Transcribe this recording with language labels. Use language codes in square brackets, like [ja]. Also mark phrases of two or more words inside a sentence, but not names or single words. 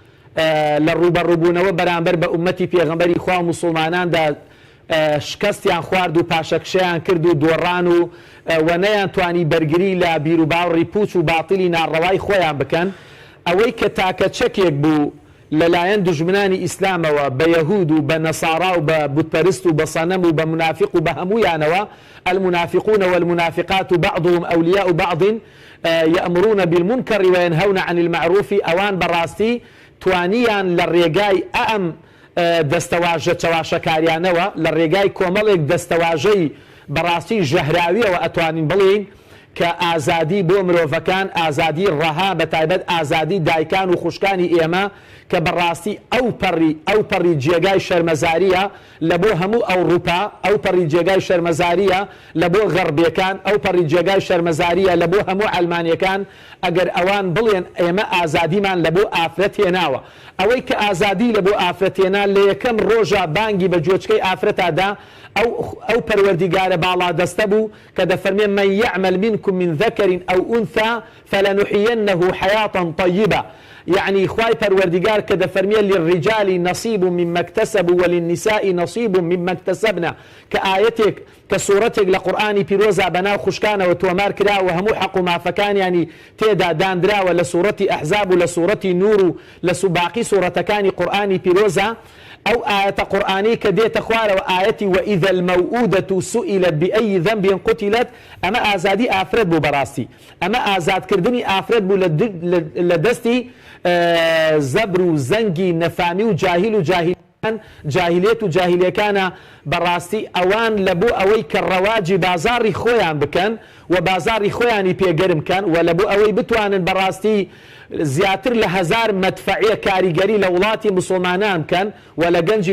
[ckb] لە ڕوبەڕووبوونەوە بەرامبەر بە ئومەتی پێغەمبەری خوا و موسڵماناندا شکستیان خوارد و پاشەکشەیان کرد و دۆڕان و وەنەیان توانی بەرگری لە بیر و باوەڕی پوچ و باتیلی ناڕەوای خۆیان بکەن ئەوەی کە تاکە چەکێک بوو لەلایەن دژمنانی ئیسلامەوە بە یەهود و بە نەسارا و بە بوتپەرست و بە سەنەم و بە منافق و بە هەموویانەوە [ar] المنافقون والمنافقات بعضهم أولياء بعض يأمرون بالمنكر وينهون عن المعروف [ckb] ئەوان بەڕاستی توانیان لە ڕێگای ئەم دەستەواژە چاواشەکاریانەوە لە ڕێگای کۆمەڵێک دەستەواژەی بەڕاستی ژەهراویەوە ئەتوانین بڵین کە ئازادی بۆ مرۆڤەکان ئازادی ڕەها بە تایبەت ئازادی دایکان و خوشکانی ئێمە کە بەڕاستی ئەو پەڕی جێگای شەرمەزاریە لە بۆ هەموو ئەوروپا ئەو پەڕی جێگای شەرمەزاریە لە بۆ غەربیەکان ئەو پەڕی جێگای شەرمەزاریە لە بۆ هەموو ئەلمانیەکان ئەگەر ئەوان بڵێن ئێمە ئازادیمان لە بۆ ئافرەت هێناوە ئەوەی کە ئازادی لە بۆ ئافرەت هێنا لە یەکەم ڕۆژە بانگی بە جۆچکەی ئافرەتادا ئەو پەروەردیگارە باڵا دەستە بوو کە دەفەرمێ [ar] من يعمل منكم من ذكر أو أنثى فلنحيينه حياة طيبة [ckb] يعني خواي پروردگار کە دەفەرمێ [ar] للرجال نصيب مما اكتسبوا وللنساء نصيب مما اكتسبنا [ckb] کە ئاەتێک کە سوورەتێک لە قورئانی پیرۆزە بەناو خوشکانەوە تۆمار کراوە هەموو حەق و مافەکانیانی تێدا دانراوە لە سوورەتی ئەحزاب و لە سوورەتی نور و لە باقی سوورەتەکانی قورئانی پیرۆزە ئەو ئاەتە قورئانی کە دێتە خوارەوە ئاەتی [ar] وإذا الموءودة سئلت بأي ذنب قتلت [ckb] ئەمە ئازادی ئافرەت بوو بەڕاستی ئەمە ئازادکردنی ئافرەت بوو لە دەستی زەبر و زەنگی نەفامی و جاهیل و جاهیلێت و جاهیلەکانە بەڕاستی ئەوان لە بۆ ئەوەی کە ڕەواجی بازاڕی خۆیان بکەن و بازاڕی خۆیانی پێگەرم بکەن و لە بۆ ئەوەی بتوانن بەڕاستی زیاتر لە 1000 مەدفەعیە کاریگەری لە وڵاتی مسلمانان بکەن و لە گەنجی